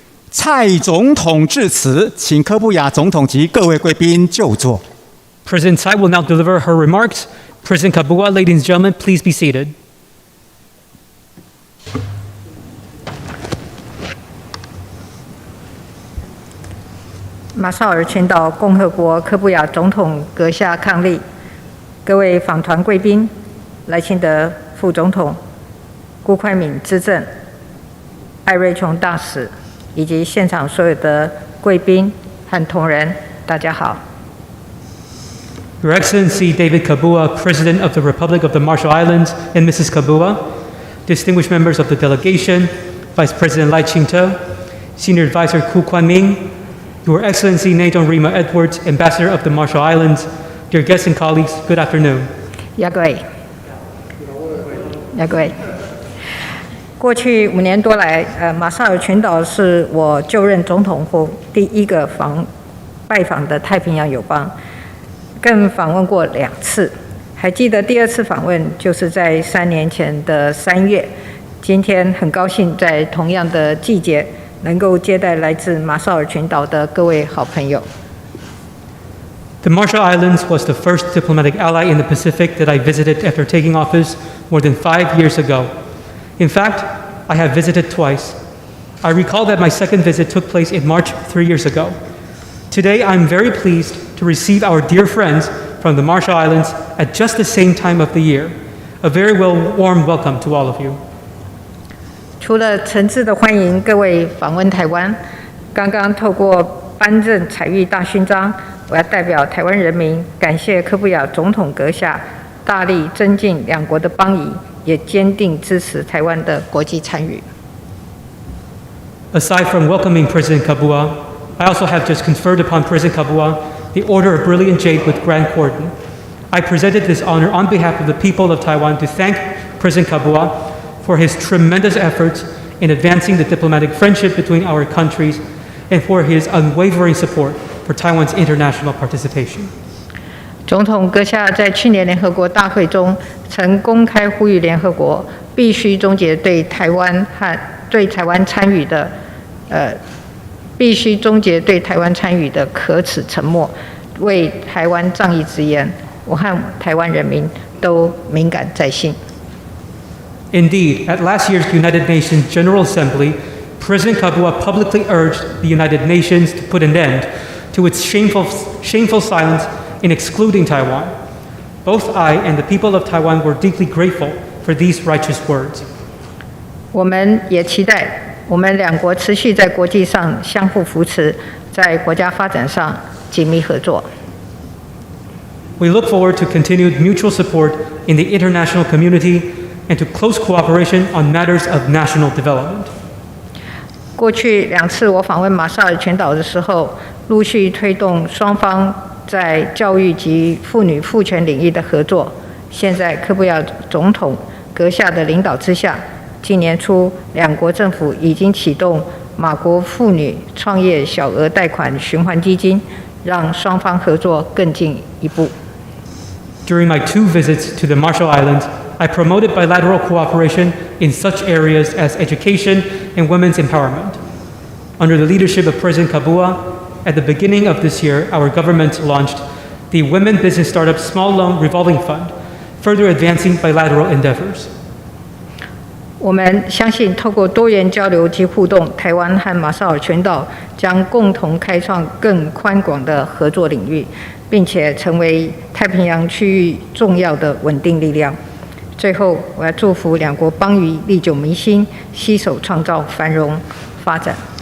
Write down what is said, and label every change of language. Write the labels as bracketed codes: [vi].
[zh] 蔡总统致辞，请柯布亚总统及各位贵宾就座。 [en] President Tsai will now deliver her remarks. President Kabua, ladies and gentlemen, please be seated. [zh] 马绍尔群岛共和国柯布亚总统阁下伉俪，各位访团贵宾、赖清德副总统、辜宽敏资政、艾瑞琼大使，以及现场所有的贵宾和同仁，大家好。 [en] Your Excellency David Kabua, President of the Republic of the Marshall Islands, and Mrs. Kabua, distinguished members of the delegation, Vice President Lai Ching-te, Senior Advisor Ku Kwan-ming, Your Excellency T [zh] 伉儷 [en] Edwards, Ambassador of the Marshall Islands, dear guests and colleagues, good afternoon. [zh] 各位，过去5年多来，马绍尔群岛是我就任总统后第一个拜访的太平洋友邦，更访问过2次。还记得第2次访问就是在3年前的3月。今天很高兴在同样的季节，能够接待来自马绍尔群岛的各位好朋友。 [en] The Marshall Islands was the first diplomatic ally in the Pacific that I visited after taking office more than 5 years ago. In fact, I have visited twice. I recall that my second visit took place in March 3 years ago. Today, I'm very pleased to receive our dear friends from the Marshall Islands at just the same time of the year. A very warm welcome to all of you. [zh] 除了诚挚的欢迎各位访问台湾，刚刚透过颁赠采玉大勋章，我要代表台湾人民感谢柯布亚总统阁下大力增进两国的邦谊，也坚定支持台湾的国际参与。 [en] Aside from welcoming President Kabua, I also have just conferred upon President Kabua the Order of Brilliant Jade with Grand Cordon. I presented this honor on behalf of the people of Taiwan to thank President Kabua for his tremendous efforts in advancing the diplomatic friendship between our countries and for his unwavering support for Taiwan's international participation. [zh] 总统阁下在去年联合国大会中曾公开呼吁联合国必须终结对台湾参与的可耻沉默，为台湾仗义直言，我和台湾人民都敏感在心。 [en] Indeed, at last year's United Nations General Assembly, President Kabua publicly urged the United Nations to put an end to its shameful silence in excluding Taiwan. Both I and the people of Taiwan were deeply grateful for these righteous words. [zh] 我们也期待我们两国持续在国际上相互扶持，在国家发展上紧密合作。 [en] We look forward to continued mutual support in the international community and to close cooperation on matters of national development. [zh] 过去2次我访问马绍尔群岛的时候，陆续推动双方在教育及妇女妇权领域的合作。现在柯布亚总统阁下的领导之下，今年初两国政府已经启动马国妇女创业小额贷款循环基金，让双方合作更进一步。 [en] During my 2 visits to the Marshall Islands, I promoted bilateral cooperation in such areas as education and women's empowerment. Under the leadership of President Kabua, at the beginning of this year, our government launched the Women Business Startup Small Loan Revolving Fund, further advancing bilateral endeavors. [zh] 我们相信，透过多元交流及互动，台湾和马绍尔群岛将共同开创更宽广的合作领域，并且成为太平洋区域重要的稳定力量。最后，我要祝福两国邦谊历久弥新，携手创造繁荣发展。